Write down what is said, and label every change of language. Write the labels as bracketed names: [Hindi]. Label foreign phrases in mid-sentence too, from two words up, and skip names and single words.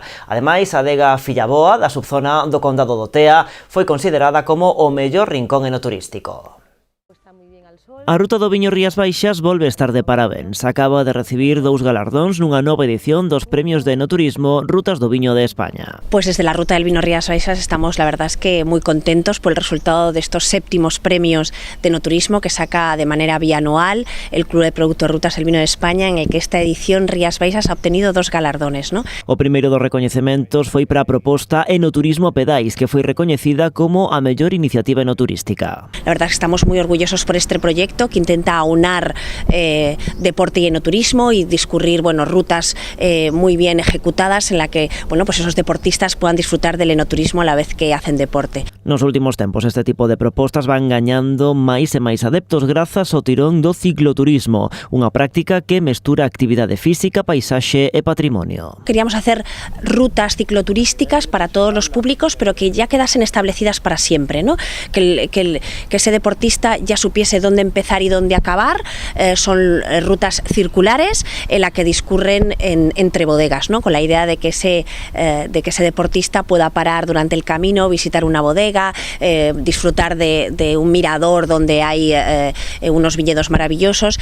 [Galician] Ademais, a adega Fillaboa, da subzona do Condado do Tea, foi considerada como o mellor rincón enoturístico. A Ruta do Viño Rías Baixas volve estar de parabéns. Acaba de recibir 2 galardóns nunha nova edición dos Premios de Enoturismo Rutas do Viño de España. [Spanish] Pues desde la Ruta del Vino Rías Baixas estamos, la verdad es que muy contentos por el resultado de estos 7º premios de enoturismo que saca de manera bianual el Club de Productos Rutas del Vino de España, en el que esta edición Rías Baixas ha obtenido 2 galardones, ¿no? [Galician] O primeiro dos recoñecementos foi para a proposta Enoturismo a Pedais, que foi recoñecida como a mellor iniciativa enoturística. [Spanish] La verdad es que estamos muy orgullosos por este proyecto que intenta aunar deporte y enoturismo y discurrir rutas muy bien ejecutadas en la que pues esos deportistas puedan disfrutar del enoturismo a la vez que hacen deporte. [Galician] Nos últimos tempos este tipo de propostas van gañando máis e máis adeptos grazas ao tirón do cicloturismo, unha práctica que mestura actividade física, paisaxe e patrimonio. [Spanish] Queríamos hacer rutas cicloturísticas para todos los públicos, pero que ya quedasen establecidas para siempre, ¿no? Que ese deportista ya supiese dónde empezar y dónde acabar. Son rutas circulares en la que discurren entre bodegas, ¿no? Con la idea de que ese deportista pueda parar durante el camino, visitar una bodega, disfrutar de un mirador donde hay unos viñedos maravillosos.